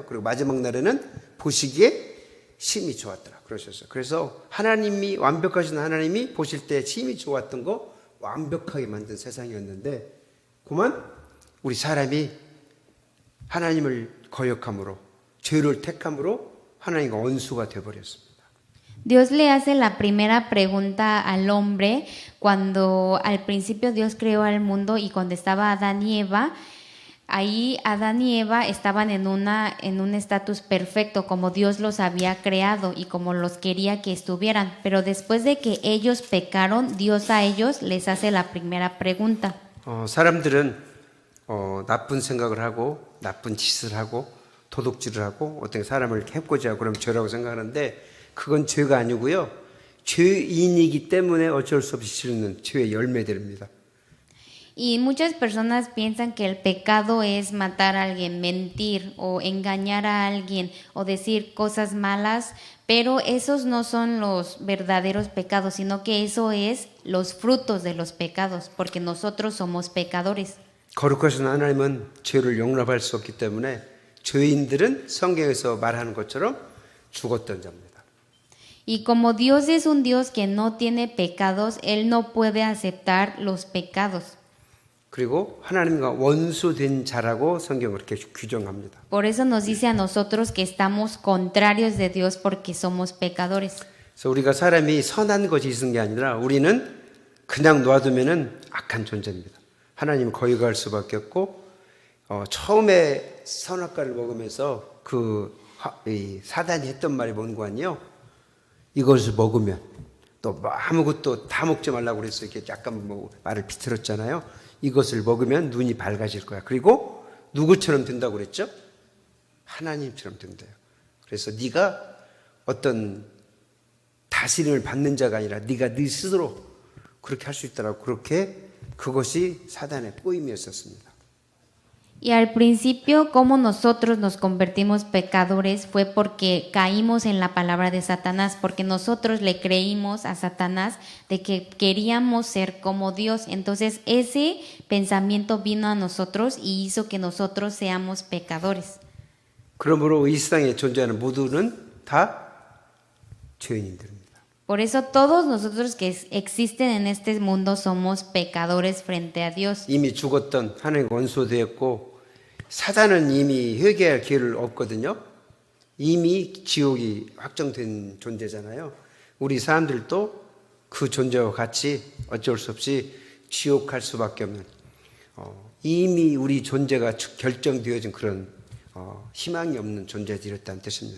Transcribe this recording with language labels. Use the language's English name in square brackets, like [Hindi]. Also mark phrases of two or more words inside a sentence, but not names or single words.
[Korean] 그리고 마지막 날에는 보시기에 심히 좋았더라. 그러셨어요. 그래서 완벽하신 하나님이 보실 때 심히 좋았던 거 완벽하게 만든 세상이었는데, 그만 우리 사람이 하나님을 거역함으로, 죄를 택함으로 하나님과 원수가 되어버렸습니다. [Spanish] Dios le hace la primera pregunta al hombre cuando al principio Dios creó al mundo y cuando estaba Adán y Eva. Ahí Adán y Eva estaban en un estatus perfecto como Dios los había creado y como los quería que estuvieran. Pero después de que ellos pecaron, Dios a ellos les hace la primera pregunta. [Korean] 사람들은 나쁜 생각을 하고 나쁜 짓을 하고 도둑질을 하고 어떤 사람을 해코지 하고 그러면 죄라고 생각하는데, 그건 죄가 아니고요. 죄인이기 때문에 어쩔 수 없이 치르는 죄의 열매들입니다. [Spanish] Y muchas personas piensan que el pecado es matar a alguien, mentir o engañar a alguien o decir cosas malas, pero esos no son los verdaderos pecados, sino que eso es los frutos de los pecados, porque nosotros somos pecadores. [Korean] 거룩하신 하나님은 죄를 용납할 수 없기 때문에 죄인들은 성경에서 말하는 것처럼 죽었던 자입니다. [Spanish] Y como Dios es un Dios que no tiene pecados, Él no puede aceptar los pecados. [Korean] 그리고 하나님과 원수된 자라고 성경은 그렇게 규정합니다. [Spanish] Por eso nos dice a nosotros que estamos contrarios de Dios porque somos pecadores. [Korean] 그래서 우리가 사람이 선한 것이 있는 게 아니라 우리는 그냥 놔두면은 악한 존재입니다. 하나님을 거역할 수밖에 없고, 처음에 선악과를 먹으면서 그 이 사단이 했던 말이 뭔고 아니요? 이것을 먹으면 또 뭐 아무것도 다 먹지 말라고 그래서 이렇게 약간 뭐 말을 비틀었잖아요. 이것을 먹으면 눈이 밝아질 거야. 그리고 누구처럼 된다고 그랬죠? 하나님처럼 된대요. 그래서 네가 어떤 다스림을 받는 자가 아니라 네가 네 스스로 그렇게 할 수 있다라고 그렇게 그것이 사단의 꼬임이었었습니다. [Spanish] Y al principio, como nosotros nos convertimos pecadores fue porque caímos en la palabra de Satanás, porque nosotros le creímos a Satanás de que queríamos ser como Dios. Entonces ese pensamiento vino a nosotros y hizo que nosotros seamos pecadores. [Korean] 그러므로 이 세상에 존재하는 모두는 다 죄인들입니다. [Spanish] Por eso todos nosotros que existen en este mundo somos pecadores frente a Dios. [Korean] 이미 죽었던 하나님과 원수되었고 사단은 이미 회개할 기회를 없거든요. 이미 지옥이 확정된 존재잖아요. 우리 사람들도 그 존재와 같이 어쩔 수 없이 지옥 갈 수밖에 없는 이미 우리 존재가 결정되어진 그런 희망이 없는 존재들이었다는 뜻입니다.